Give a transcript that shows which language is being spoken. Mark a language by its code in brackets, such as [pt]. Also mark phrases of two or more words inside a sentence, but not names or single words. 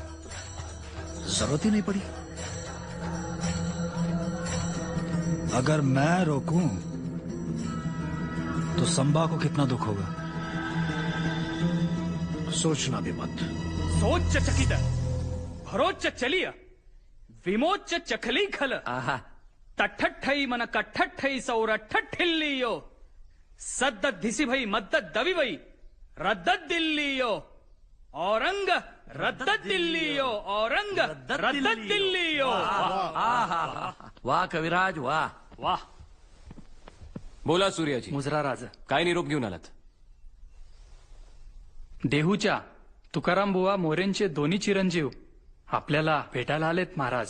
[hi] जरूरत ही नहीं पड़ी। अगर मैं रोकूं तो संबा को कितना दुख होगा? सोचना भी मत। [bra] सोच चकित भरोच चलिय विमोच चखली खल तठ्ठई मन कठ्ठई सौरठ्ठिल्लियो सद्द धिसी भई मद्द दवि भई रद्द दिल्लियो औरंग रद्द दिल्लियो औरंग रद्द दिल्लियो। [mr] वाह कविराज वाह वाह। बोला सूर्याजी, मुजरा राज काय निरोप घेऊन आलात? देहूच्या तुकाराम बुवा मोरेंचे दोन्ही चिरंजीव आपल्याला भेटायला आलेत महाराज।